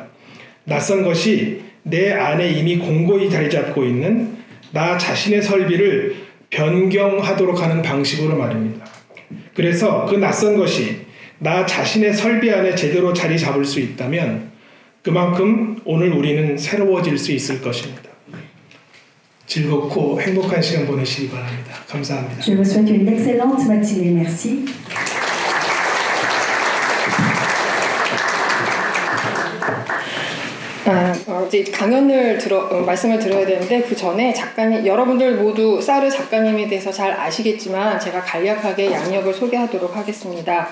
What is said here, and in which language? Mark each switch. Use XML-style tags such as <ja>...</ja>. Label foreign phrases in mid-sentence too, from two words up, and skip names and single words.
<ko>낯선 것이 내 안에 이미 공고히 자리 잡고 있는 나 자신의 설비를 변경하도록 하는 방식으로 말입니다. 그래서 그 낯선 것이 나 자신의 설비 안에 제대로 자리 잡을 수 있다면 그만큼 오늘 우리는 새로워질 수 있을 것입니다. 즐겁고 행복한 시간 보내시기 바랍니다. 감사합니다.</ko> <fr>Je vous souhaite une excellente matinée. Merci.</fr> <ko>이제 강연을 말씀을 드려야 되는데 그 전에 작가님, 여러분들 모두 사르 작가님에 대해서 잘 아시겠지만 제가 간략하게 양력을 소개하도록 하겠습니다.</ko>